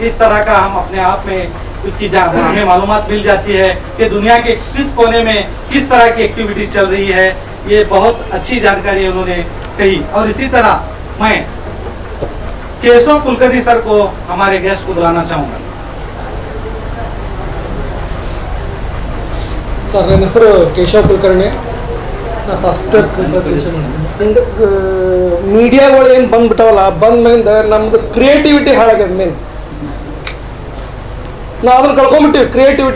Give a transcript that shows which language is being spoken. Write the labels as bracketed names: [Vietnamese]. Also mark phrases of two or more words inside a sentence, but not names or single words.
[Hindi] इस तरह का हम अपने आप में इसकी हमें मालूमात मिल जाती है कि दुनिया के किस कोने में किस तरह की एक्टिविटीज चल रही है। ये बहुत अच्छी जानकारी उन्होंने कही। और इसी तरह मैं केशव कुलकर्णी सर को हमारे गेस्ट को बुलाना चाहूँगा। [Kannada] ಸರ್, ನನ್ನ ಹೆಸರು ಕೇಶವ್ ಕುಲಕರ್ಣಿ, ನಾನು ಸಾಫ್ಟ್ವೇರ್ ಕೆಲಸ ಮೀಡಿಯಾಗಳು ಏನು ಬಂದ್ಬಿಟ್ಟವಲ್ಲ, ಬಂದ್ಮೇಲಿಂದ ನಮ್ಮದು ಕ್ರಿಯೇಟಿವಿಟಿ ಹಾಳಾಗ್ಯದ. ಮೇನ್ ನಾವು ಅದನ್ನು ಕಳ್ಕೊಂಬಿಟ್ಟಿವಿ ಕ್ರಿಯೇಟಿವಿಟಿ.